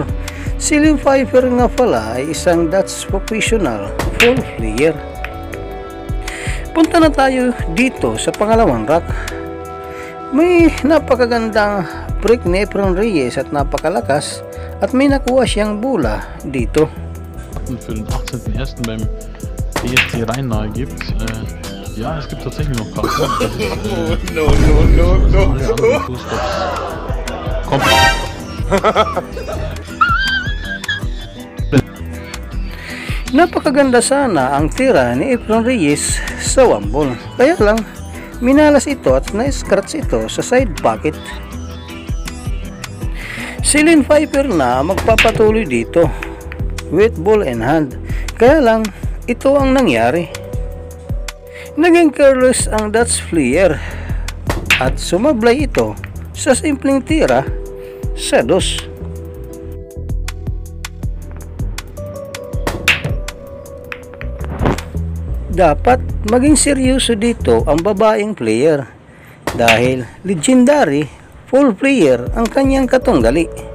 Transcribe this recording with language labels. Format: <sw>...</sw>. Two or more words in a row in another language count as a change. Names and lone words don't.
<tl>Si Lane Pfeiffer nga pala ay isang Dutch</tl> <en>professional full player.</en> <tl>Punta na tayo dito sa pangalawang rack. May napakagandang break ni Efren Reyes at napakalakas, at may nakuha siyang bola dito.</tl> <de>Für den 18.01. beim PSG Rhein nahe gibt. Ja, es gibt tatsächlich noch Karten. No. Komm.</de> <tl>Napakaganda sana ang tira ni Efren Reyes sa 1 ball, kaya lang minalas ito at na-scratch ito sa side pocket. Si Lane Pfeiffer na magpapatuloy dito</tl> <en>with ball in hand,</en> <tl>kaya lang ito ang nangyari. Naging careless ang Dutch player at sumablay ito sa simpleng tira sa 2. Dapat maging seryoso dito ang babaeng player dahil</tl> <en>legendary full player</en> <tl>ang kanyang katunggali.</tl>